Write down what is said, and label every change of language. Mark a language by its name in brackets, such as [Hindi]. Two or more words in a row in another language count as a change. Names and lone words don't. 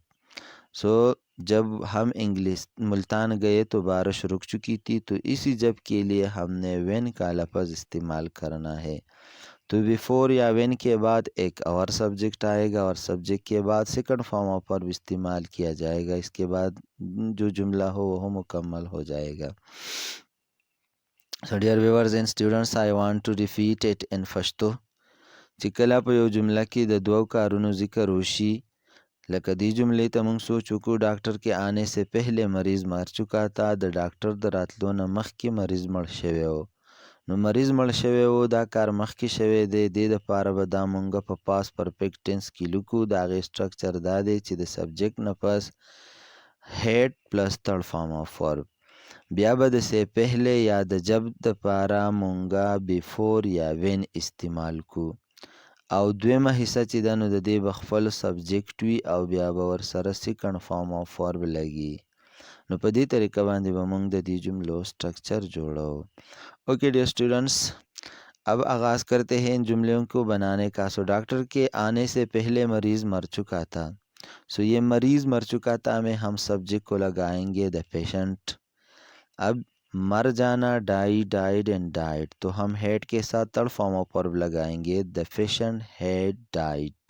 [Urdu] جب ہم انگلش ملتان گئے تو بارش رک چکی تھی، تو اسی جب کے لیے ہم نے وہین کا لفظ استعمال کرنا ہے. تو بیفور یا وہین کے بعد ایک اور سبجیکٹ آئے گا اور سبجیکٹ کے بعد [English] second form of verb [Urdu] استعمال کیا جائے گا. اس کے بعد جو جملہ ہو وہ مکمل ہو جائے گا. [English] So dear viewers and students, I want to repeat it in Pashto. [Pashto] چې کله په یو جمله کې د 2 کارونو ذکر وشي، لکه دې جملې ته موږ سوچ وکړو [Urdu] ډاکټر کې آنے سے پہلے مریض مر چکا تا، [Pashto] د ډاکټر د راتلو نه مخکې مریض مړ شوی و. نو مریض مړ شوی و، دا کار مخکې شوی دی. دې دپاره به دا مونږ په [English] past perfect tense [Pashto] کې لیکو. د هغې سټرکچر دا دی چې د سبجیکټ نه پس [English] had plus third form of verb, [Pashto] بیا به د [Urdu] سے پہلے [Pashto] یا د جب دپاره مونږه بیفور یا وین استعمال کو، او دویمه حصہ چې ده نو د دې به خپل سبجیکټ وي او بیا به ورسره [English] second form of verb [Pashto] لګي. نو په دې طریقه باندې به مونږ د دې جملو سٹرکچر جوڑو. [English] okay dear students, [Urdu] اب آغاز کرتے ہیں ان جملوں کو بنانے کا. سو ڈاکٹر کے آنے سے پہلے مریض مر چکا تھا. سو یہ مریض مر چکا تھا میں ہم سبجیکٹ کو لگائیں گے [English] the patient. [Urdu] اب مر جانا [English] die, died and died, [Urdu] تو ہم ہیڈ کے ساتھ [English] third form of verb [Urdu] لگائیں گے [English] the patient had died.